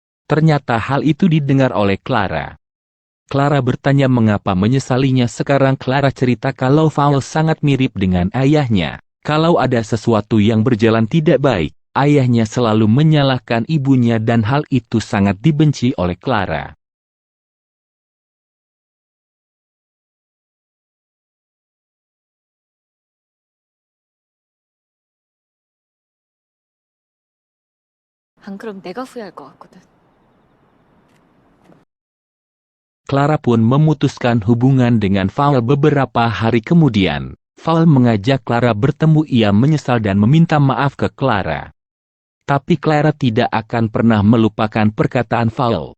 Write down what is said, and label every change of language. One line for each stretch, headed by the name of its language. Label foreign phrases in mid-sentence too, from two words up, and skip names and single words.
Indonesian: Ternyata hal itu didengar oleh Clara. Clara bertanya mengapa menyesalinya. Sekarang Clara cerita kalau Paul sangat mirip dengan ayahnya. Kalau ada sesuatu yang berjalan tidak baik, ayahnya selalu menyalahkan ibunya dan hal itu sangat dibenci oleh Clara.
Korean: 안 그럼 내가 후회할 것 같거든.
Indonesian: Clara pun memutuskan hubungan dengan Paul beberapa hari kemudian. Paul mengajak Clara bertemu. Ia menyesal dan meminta maaf ke Clara. Tapi Clara tidak akan pernah melupakan perkataan Paul.